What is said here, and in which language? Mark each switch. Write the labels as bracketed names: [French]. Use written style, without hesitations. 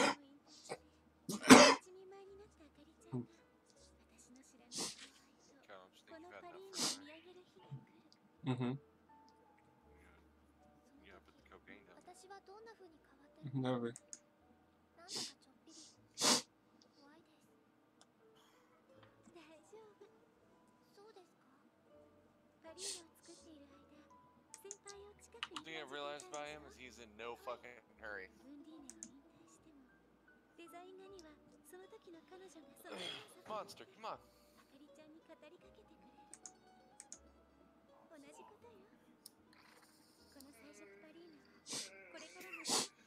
[Japanese] 一人前になったあかりちゃんが私の知らない後輩とこのパリーナを見上げる日が来る。 Mm-hmm. [English] You gotta put the cocaine down. [Japanese] 私はどんな風に変わってるのか [English] Never. [Japanese] なんだかちょっぴり怖いです。大丈夫。そうですか。パリーナを作っている間、先輩を近くに [English] One thing I've realized about him is he's in no fucking hurry. [Japanese] ウンディーネを引退しても、デザイン画にはその時の彼女がその [English] Monster, come on. [Japanese] あかりちゃんに語りかけてくれる。同じことよ。この彩色パリーナはこれからもずっ